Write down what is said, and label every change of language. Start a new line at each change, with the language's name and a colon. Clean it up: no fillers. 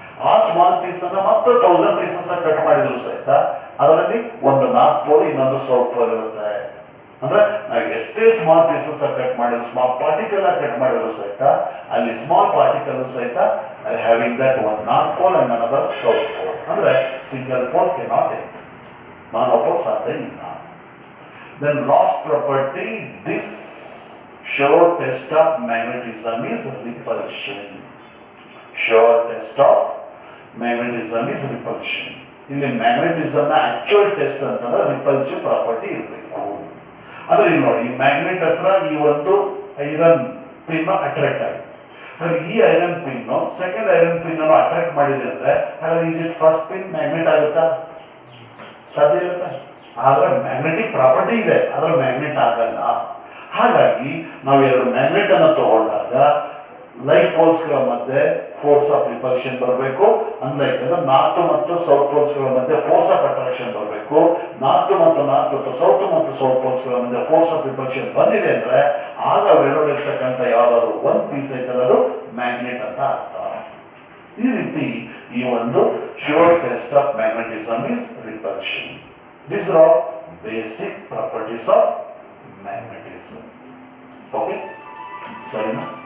Kannada: ಆ small piece ಅನ್ನ ಮತ್ತೆ 1000 ಪೀಸಸ್ ಕಟ್ ಮಾಡಿದ್ರು ಸಹಿತ ಅದರಲ್ಲಿ ಒಂದು ನಾರ್ತ್ ಪೋಲ್ ಇನ್ನೊಂದು ಸೌತ್ ಪೋಲ್ ಇರುತ್ತೆ. ಅಂದ್ರೆ ನಾವು ಎಷ್ಟೇ ಸ್ಮಾಲ್ ಪೀಸಸ್ ಕಟ್ ಮಾಡಿದ್ರು, ಸ್ಮಾಲ್ ಪಾರ್ಟಿಕಲ್ ಕಟ್ ಮಾಡಿದ್ರು ಸಹಿತ ಅಲ್ಲಿ ಸ್ಮಾಲ್ ಪಾರ್ಟಿಕಲ್ ಸಹಿತ
English: Having that one north pole and another south pole. ಅಂದ್ರೆ single pole cannot exist, monopole
Kannada: ಸಾಧ್ಯ ಇಲ್ಲ.
English: Then last property, this sure test of magnetism is repulsion. Sure test of magnetism is repulsion.
Kannada: ಇಲ್ಲಿ magnetism ನ actual test ಅಂತಂದ್ರೆ repulsive property ಇರಬೇಕು. ಅಂದ್ರೆ ಇಲ್ಲಿ ನೋಡಿ, ಈ ಮ್ಯಾಗ್ನೆಟ್ ಹತ್ರ ಈ ಒಂದು ಐರನ್ ಪಿನ್ ಅಟ್ರಾಕ್ಟ್ ಆಗಿದೆ. ಹಾಗೆ ಈ iron pin second iron pin ಅನ್ನು ಅಟ್ರಾಕ್ಟ್ ಮಾಡಿದೆ ಅಂದ್ರೆ ಹಾಗಾಗಿ
English: is it first pin magnet
Kannada: ಆಗುತ್ತಾ? ಸಾಧ್ಯ ಇರುತ್ತೆ. ಆದ್ರೆ ಮ್ಯಾಗ್ನೆಟಿಕ್ ಪ್ರಾಪರ್ಟಿ ಇದೆ, ಆದ್ರೆ ಮ್ಯಾಗ್ನೆಟ್ ಆಗಲ್ಲ. ಹಾಗಾಗಿ ನಾವು ಎರಡು ಮ್ಯಾಗ್ನೆಟ್ ಅನ್ನು ತಗೊಂಡಾಗ ಲೈಟ್ ಪೋಲ್ಸ್ ಗಳ ಮಧ್ಯೆ ಫೋರ್ಸ್ ಆಫ್ ರಿಪಲ್ಷನ್ ಬರಬೇಕು. ಅನ್ಲೈಕ್ ಅಂದ್ರೆ ನಾರ್ತ್ ಮತ್ತು ಸೌತ್ ಪೋಲ್ಸ್ ಗಳ ಮಧ್ಯೆ ಫೋರ್ಸ್ ಆಫ್ ಅಟ್ರಾಕ್ಷನ್ ಬರಬೇಕು. ನಾರ್ತ್ ಮತ್ತು ಸೌತ್ ಪೋಲ್ಸ್ ಗಳ ಮಧ್ಯೆ ಫೋರ್ಸ್ ಆಫ್ ರಿಪಲ್ಷನ್ ಬಂದಿದೆ ಅಂದ್ರೆ ಆಗ ಅವೆರಡಲ್ಲಿರ್ತಕ್ಕಂಥ ಯಾವ್ದಾದ್ರು ಒಂದ್ ಪೀಸ್ ಐತಲ್ಲ ಅದು ಮ್ಯಾಗ್ನೆಟ್ ಅಂತ ಅರ್ಥ. ಈ ರೀತಿ ಈ ಒಂದು
English: Sure test of magnetism is repulsion. These are all basic properties of magnetism. Okay? Sorry, no?